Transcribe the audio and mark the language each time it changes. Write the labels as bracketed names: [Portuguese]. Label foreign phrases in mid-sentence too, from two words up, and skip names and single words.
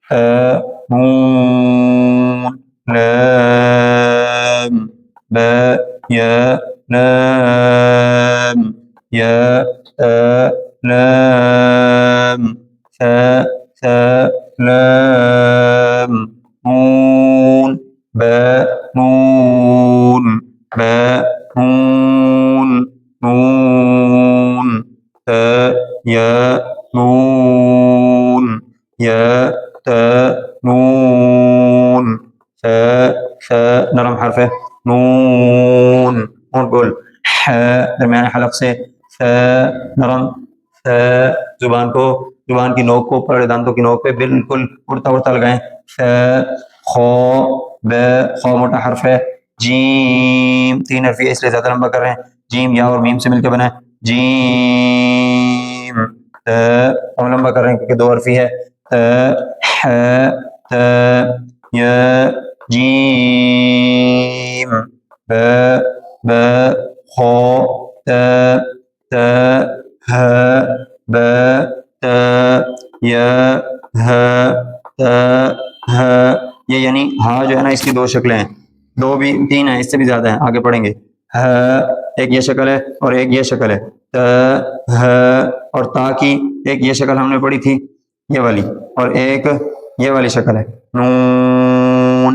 [Urdu] نون لام ب یا لام یا لام ث لام. نون ب نون ب نون نون. ت یا نون یا نون. ث نرم حرف ہے. نون، ہونٹ گول. ح، درمیان حلق سے. ث نرم. ث، زبان کی نوک کو اوپر دانتوں کی نوک پہ بالکل اڑتا اڑتا لگائیں. ث. خو ب، خو موٹا حرف ہے. جیم، 3 حرفی ہے اس لیے زیادہ لمبا کر رہے ہیں. جیم یا اور میم سے مل کے بنا ہے. جیم. ت، ہم لمبا کر رہے ہیں کیونکہ 2 حرفی ہے. ت ح ت یا جیم. ب ب خو ت ت ہ ب ت یا ہ ت ہ یہ یعنی ہا جو ہے نا اس کی دو شکلیں ہیں، دو بھی تین ہیں، اس سے بھی زیادہ ہیں، آگے پڑھیں گے. ایک یہ شکل ہے اور ایک یہ شکل ہے. اور تا کی ایک یہ شکل ہم نے پڑھی تھی یہ والی، اور ایک یہ والی شکل ہے نون.